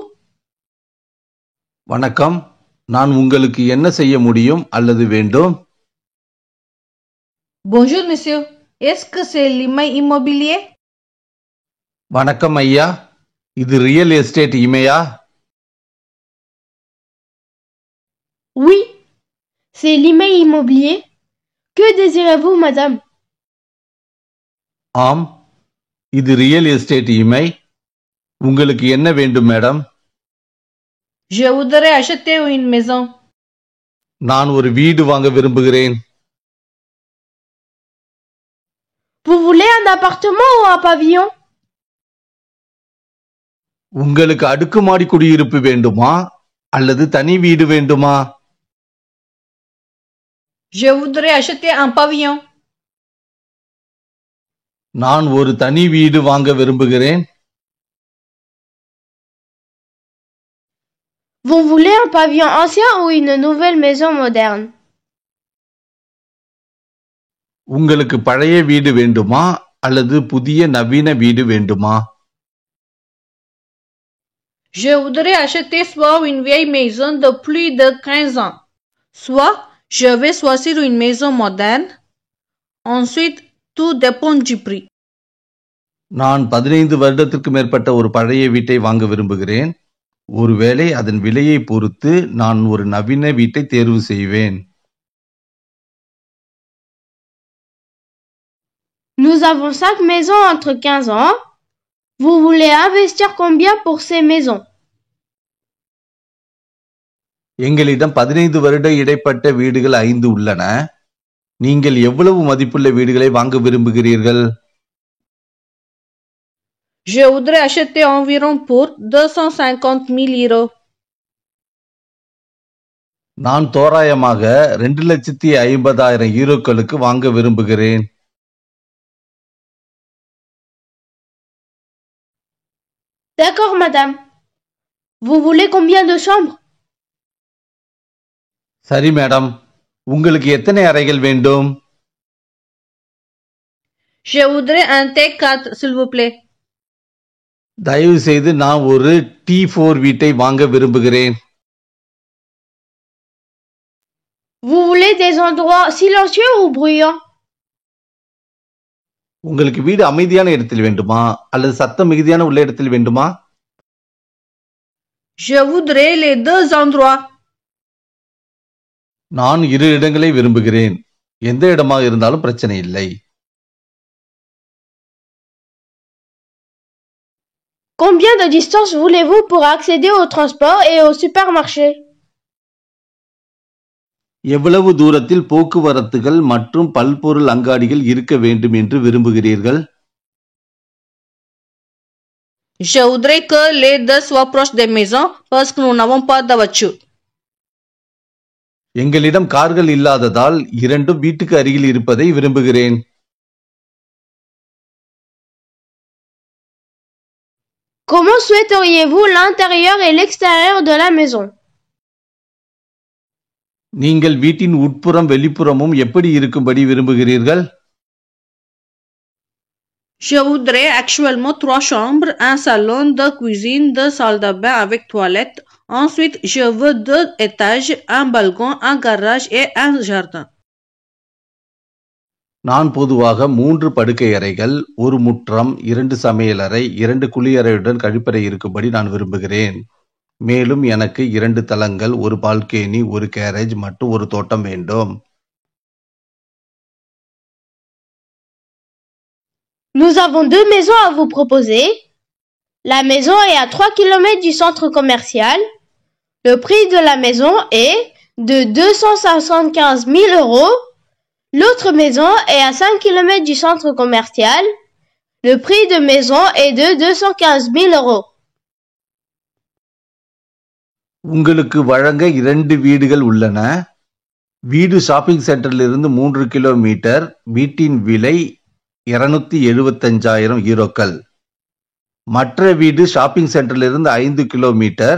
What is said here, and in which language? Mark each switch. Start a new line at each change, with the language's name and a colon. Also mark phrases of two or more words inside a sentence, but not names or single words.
Tamil: வணக்கம். நான் உங்களுக்கு என்ன செய்ய முடியும் அல்லது வேண்டும்?
French: Bonjour, monsieur. Est-ce que c'est l'immeuble immobilier?
Tamil: வணக்கம் ஐயா, இது
English: real estate
Tamil: இமையா?
French: Oui, c'est l'email immobilier. Que désirez-vous, madame?
Tamil: ஆம், இது
English: real estate
Tamil: இமை. உங்களுக்கு என்ன வேண்டும் மேடம்?
French: Je voudrais acheter une maison.
Tamil: நான் ஒரு வீடு வாங்க விரும்புகிறேன்.
French: Vous voulez un appartement ou un pavillon?
Tamil: உங்களுக்கு அடுக்குமாடி குடியிருப்பு வேண்டுமா அல்லது தனி வீடு வேண்டுமா?
French: Je voudrais acheter un pavillon.
Tamil: நான் ஒரு தனி வீடு வாங்க விரும்புகிறேன்.
French: Vous voulez un pavillon ancien ou une nouvelle maison moderne?
Tamil: உங்களுக்கு பழைய வீடு வேண்டுமா அல்லது புதிய நவீன வீடு வேண்டுமா?
French: Je voudrais acheter soit une vieille maison de plus de 15 ans, soit je vais choisir une maison moderne. Ensuite, tout dépend du prix.
Tamil: நான் 15 வருடத்திற்கு மேற்பட்ட ஒரு பழைய வீட்டை வாங்க விரும்புகிறேன். ஒருவேளை அதன் விலையை பொறுத்து நான் ஒரு நவீன வீட்டை தேர்வு செய்வேன்.
French: Nous avons 5 maisons entre 15 ans. Vous voulez investir combien pour ces maisons?
Tamil: எங்களிடம் 15 வருட இடைப்பட்ட வீடுகள் 5 உள்ளன. நீங்கள் எவ்வளவு மதிப்புள்ள வீடுகளை வாங்க விரும்புகிறீர்கள்?
French: Je voudrais acheter environ pour 250 000 euros.
Tamil: நான் தோராயமாக 2,50,000 யூரோக்களுக்கு வாங்க விரும்புகிறேன்.
French: D'accord, madame. Vous voulez combien de chambres?
Tamil: சரி மேடம், உங்களுக்கு எத்தனை அறைகள் வேண்டும்?
French: Je voudrais un T4, s'il vous plaît.
Tamil: தயவு செய்து நான் ஒரு T4 வீட்டை வாங்க விரும்புகிறேன்.
French: Vous voulez des endroits silencieux ou bruyants?
Tamil: உங்களுக்கு வீடு அமைதியான இடத்தில் வேண்டுமா அல்லது சத்தம் மிகுதியான உள்ள இடத்தில் வேண்டுமா?
French: Je voudrais les deux endroits.
Tamil: நான் இரு இடங்களை விரும்புகிறேன். எந்த இடமாக இருந்தாலும் பிரச்சனை இல்லை.
French: Combien de distance voulez-vous pour accéder au transport et au supermarché?
Tamil: எவ்வளவு தூரத்தில் போக்குவரத்துகள் மற்றும் பல்பொருள் அங்காடிகள் இருக்க வேண்டும் என்று விரும்புகிறீர்கள்?
French: Je voudrais que les deux soient proches des maisons parce que nous n'avons pas de voiture.
Tamil: எங்களிடம் கார்கள் இல்லாததால் இரண்டும் வீட்டுக்கு அருகில் இருப்பதை விரும்புகிறேன்.
French: Comment souhaiteriez-vous l'intérieur et l'extérieur de la maison?
Tamil: நீங்கள் வீட்டின் உட்புறம் வெளிப்புறமும் எப்படி இருக்கும்படி விரும்புகிறீர்கள்?
French: Je voudrais actuellement 3 chambres, un salon, 2 cuisines, 2 salles de bain avec toilette. Ensuite, je veux 2 étages, un balcon, un garage et un jardin.
Tamil: நான் பொதுவாக 3 படுக்கை அறைகள், 1 முற்றம், 2 சமையலறை, 2 குளியறையுடன் கழிப்பறை இருக்கும்படி நான் விரும்புகிறேன். மேலும் எனக்கு 2 தளங்கள், 1 பால்கனி, 1 கேரேஜ் மற்றும் 1 தோட்டம் வேண்டும்.
French: Nous avons 2 maisons à vous proposer. La maison est à 3 km du centre commercial. Le prix de la maison est de 275 000 euros. L'autre maison est à 5 km du centre commercial. Le prix de maison est de 215 000 euros.
Tamil: உங்களுக்கு வழங்க 2 வீடுகள் உள்ளன. வீடு
English: shopping center-இலிருந்து
Tamil: 3 கிலோமீட்டர். வீட்டின் விலை 275,000 யூரோக்கள். மற்ற வீடு
English: shopping center-இலிருந்து
Tamil: 5 கிலோமீட்டர்.